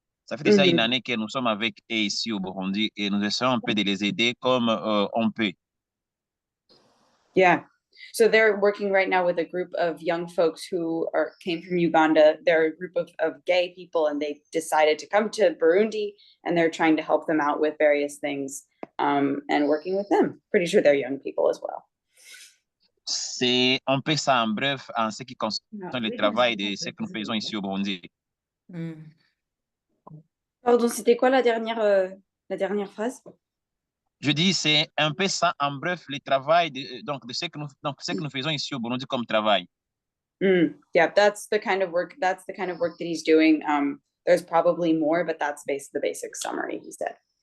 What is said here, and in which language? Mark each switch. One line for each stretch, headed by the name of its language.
French: Ça fait déjà une année que nous sommes avec eux ici au Burundi et nous essayons un peu de les aider comme on peut.
English: Yeah. So they're working right now with a group of young folks who came from Uganda. They're a group of gay people, and they decided to come to Burundi, and they're trying to help them out with various things and working with them. Pretty sure they're young people as well.
French: C'est un peu ça en bref en ce qui concerne le travail de ce que nous faisons ici au Burundi. Pardon, c'était quoi la dernière phrase? Je dis, c'est un peu ça en bref le travail de ce que nous faisons ici au Burundi comme travail.
English: Yeah, that's the kind of work that he's doing. There's probably more, but that's the basic summary, he said.